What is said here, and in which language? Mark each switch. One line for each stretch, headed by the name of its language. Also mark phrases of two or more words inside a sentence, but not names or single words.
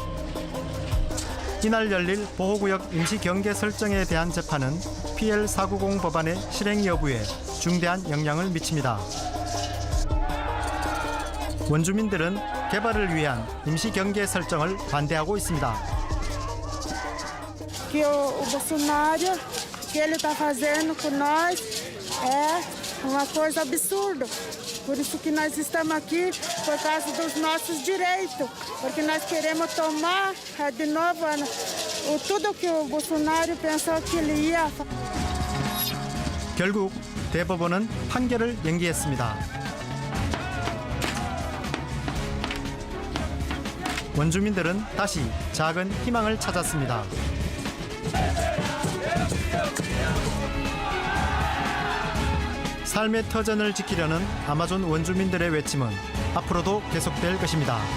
Korean: 이날 열릴 보호구역 임시경계 설정에 대한 재판은 PL490 법안의 실행 여부에 중대한 영향을 미칩니다. 원주민들은 개발을 위한 임시경계 설정을 반대하고 있습니다.
Portuguese: Que o Bolsonaro, que ele está fazendo com nós é uma coisa absurda. Por isso que nós estamos aqui, por causa dos nossos direitos, porque nós queremos tomar de novo tudo que o Bolsonaro pensou que ele ia fazer.
Korean: 결국 대법원은 판결을 연기했습니다. 원주민들은 다시 작은 희망을 찾았습니다. 삶의 터전을 지키려는 아마존 원주민들의 외침은 앞으로도 계속될 것입니다.